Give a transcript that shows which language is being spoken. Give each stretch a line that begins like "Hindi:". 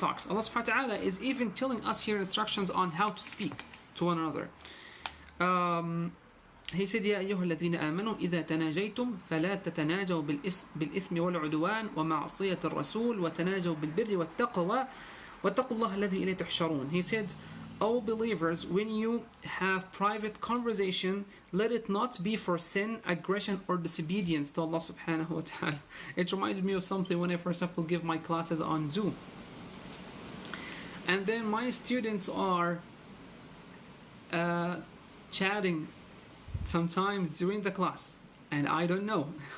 English: Allah subhanahu wa ta'ala is even telling us here instructions on how to speak to one another. He said,
Arabic: يا أيها الذين آمنوا إذا تناجيتم فلا تتناجوا بالإثم والعدوان ومعصية الرسول وتناجوا بالبر والتقوى واتقوا الله الذي إليه تحشرون.
English: He said, O believers, when you have private conversation, let it not be for sin, aggression, or disobedience to Allah subhanahu wa ta'ala. It reminded me of something when I, for example, give my classes on Zoom. And then my students are chatting sometimes during the class, and I don't know.